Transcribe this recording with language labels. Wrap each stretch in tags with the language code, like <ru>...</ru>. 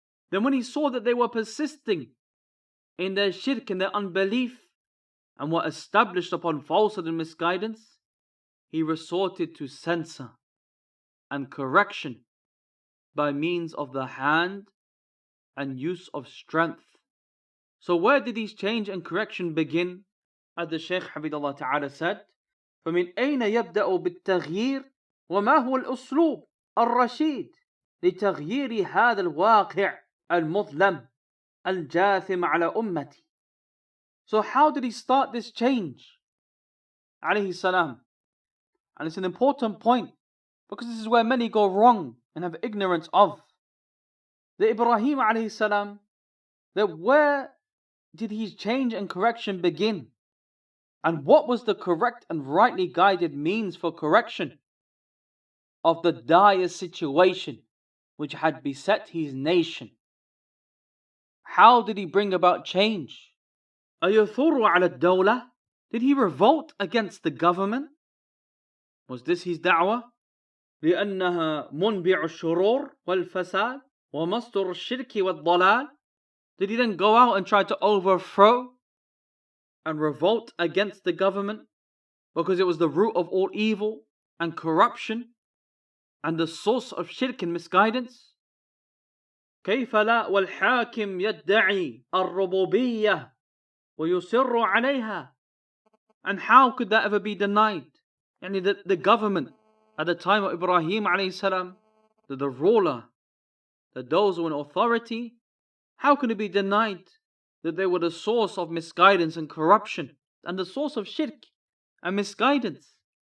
<en>Then when he saw that they were persisting in their shirk and their unbelief, and were established upon falsehood and misguidance, he resorted to censor and correction by means of the hand and use of strength. So where did these change and correction begin? As the Shaykh Hafidallah Ta'ala said,</en> <ar>فَمِنْ أَيْنَ يَبْدَأُ بِالتَّغْيِيرِ وَمَا هُوَ الْأُسْلُوبِ الرَّشِيدِ لِتَغْيِيرِ هَذَا الْوَاقِعِ الْمُظْلَمِ الْجَاثِمِ عَلَى أُمَّتِي.</ar> <en>So how did he start this change? Alayhi salam. And it's an important point, because this is where many go wrong and have ignorance of. The Ibrahim alayhi salam that where did his change and correction begin? And what was the correct and rightly guided means for correction of the dire situation which had beset his nation? How did he bring about change?</en> <ar>أيثور على الدولة?</ar> <en>Did he revolt against the government? Was this his da'wah?</en> <ar>لأنها منبع الشرور والفساد ومصدر الشرك والضلال?</ar> <en>Did he then go out and try to overthrow and revolt against the government because it was the root of all evil and corruption and the source of shirk and misguidance?</en> <ar>كيف لا والحاكم يدعي الربوبية ويصر عليها?</ar> <en>And how could that ever be denied? The government at the time of Ibrahim alayhi salam, the ruler, those who were in authority, how can it be denied that they were the source of misguidance and corruption and the source of shirk and misguidance?</en>